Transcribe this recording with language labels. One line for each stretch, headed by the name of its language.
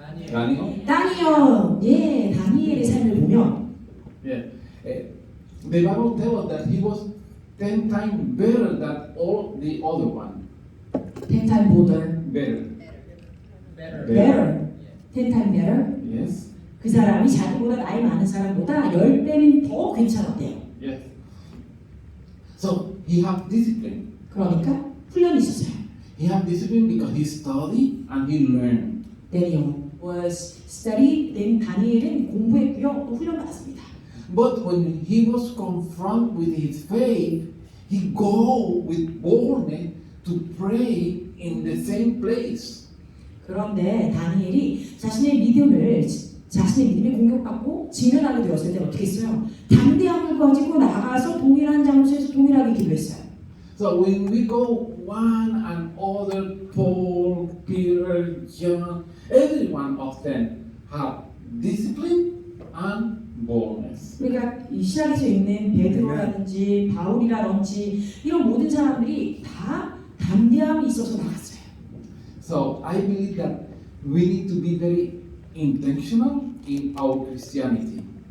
Korean: 다니엘, 예, 다니엘의 삶을 보면
English: yeah, the Bible tells us that he was 10 times better than all the other one. 10 times better, Better. 10 times better. Yes.
Korean: 그 사람이 자기보다 나이 많은 사람보다 10배는 더 괜찮았대요.
English: Yes. So he had discipline.
Korean: 그러니까 훈련이 있었어요.
English: He had discipline because he studied and he learned. Daniel was studied, then
Korean: 다니엘은 공부했고요. 또 훈련받았습니다.
English: But when he was confronted with his faith, he go with boldness to pray in the same place.
Korean: 그런데 다니엘이 자신의 믿음이 공격받고 진언하게 되었을 때 어떻게 했어요? 담대함을 가지고 나가서 동일한 장소에서 동일하게 기도했어요.
English: So when we go one and other, Paul, Peter, John, every one of them have discipline and boldness.
Korean: 우리가 이 시작에서 읽는 베드로라든지 바울이라든지 이런 모든 사람들이 다 담대함이 있어서 나갔어요.
English: So I believe that we need to be very intentional in our Christianity.